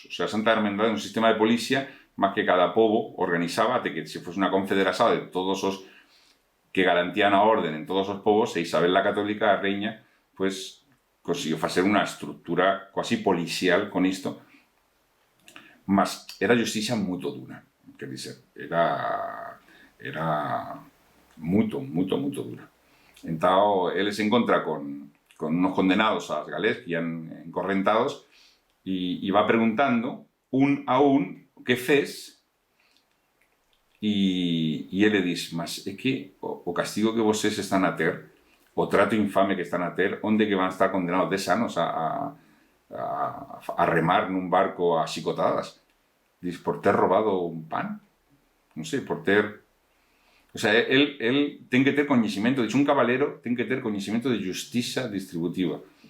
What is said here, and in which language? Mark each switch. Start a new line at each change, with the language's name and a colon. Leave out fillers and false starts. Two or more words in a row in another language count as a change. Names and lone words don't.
Spanish: O sea,
Galician: a Santa Hermandade é un sistema de policía máis que cada povo organizaba até que se fose unha confederación de todos os que garantían a orden en todos os povos, e Isabel la Católica, a reina, pues consiguió facer unha estructura quasi policial con isto, mas era justicia moito dura, quer dizer, era moito dura. Entón, ele se encontra con unos condenados ás galés que ian encorrentados e va preguntando un a un que fez. E ele diz, mas é que o castigo que vocês están a ter, o trato infame que están a ter, onde que van a estar condenados 10 anos a remar nun barco a chicotadas? Diz, por ter robado un pan? Non sei, por ter...
Spanish: O sea,
Galician: el ten que ter coñecimento, dice, un caballero ten que ter coñecimento de justicia distributiva.